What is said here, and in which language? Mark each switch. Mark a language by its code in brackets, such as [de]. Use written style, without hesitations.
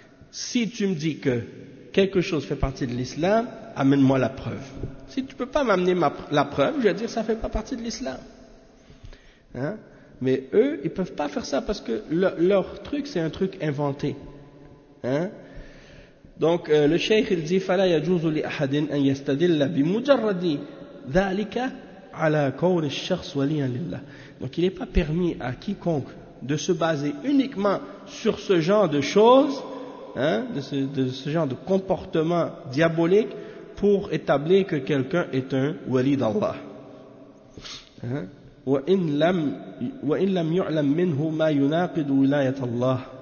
[fr] Si tu me dis que quelque chose fait partie de l'islam, amène-moi la preuve. Si tu peux pas m'amener la preuve, je vais dire, ça fait pas partie de l'islam. Hein? Mais eux, ils peuvent pas faire ça parce que leur truc, c'est un truc inventé. Hein? Donc le cheikh il dit [ar] فلا يجوز لأحد أن يستدل بمجرد ذلك على قول الشخص وليا لله. [fr] Donc il n'est pas permis à quiconque de se baser uniquement sur ce genre de choses, hein, de ce genre de comportement diabolique pour établir que quelqu'un est un wali d'Allah. [ar] وإن لم يعلم منه ما يناقض ولاية الله.